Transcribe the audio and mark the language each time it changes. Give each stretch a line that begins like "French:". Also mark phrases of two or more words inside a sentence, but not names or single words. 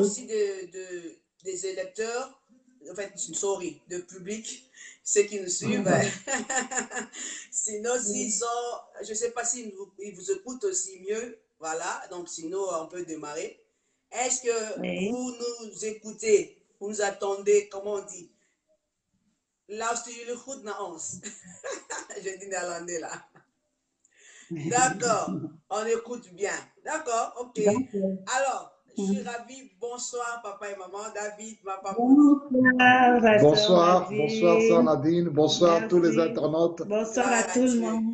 French: aussi des électeurs, en fait, sorry, de public, ceux qui nous suivent. Sinon, s'ils sont, je ne sais pas s'ils vous écoutent aussi mieux, voilà, donc sinon, on peut démarrer. Est-ce que Oui. vous nous écoutez, vous nous attendez, comment on dit?
Dutch: Luister jullie goed naar ons?
French: Je dis néerlandais là. D'accord, on écoute bien. D'accord, ok. Alors, je suis ravie. Bonsoir, papa et maman. David, ma Molly. Bonsoir, bonsoir, sœur Nadine. Bonsoir à tous les Merci. internautes. Bonsoir à tout le monde.